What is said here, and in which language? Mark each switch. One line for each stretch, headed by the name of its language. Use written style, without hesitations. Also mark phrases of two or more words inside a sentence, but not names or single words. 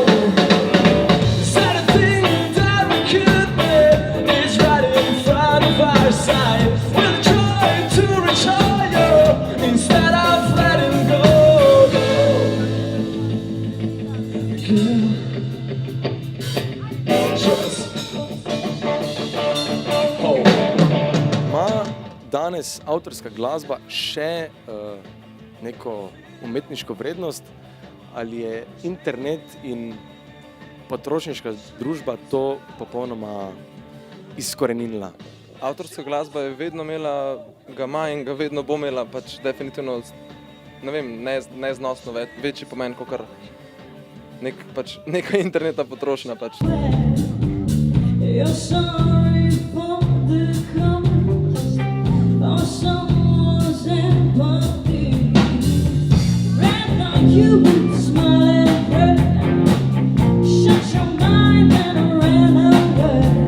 English: Said a thing that we could be is right in front of our sight. We'll try to reach higher instead of letting go. Just hold.
Slovenian: Danes avtorska glasba še neko umetniško vrednost, ali je internet in potrošniška družba to popolnoma izkoreninila? Avtorska glasba je vedno imela, ga ima in ga vedno bo imela, pač definitivno, ne vem, neznosno večji pomen, kakor neka interneta potrošnja pač.
English: You would smile and pray, shut your mind and ran away.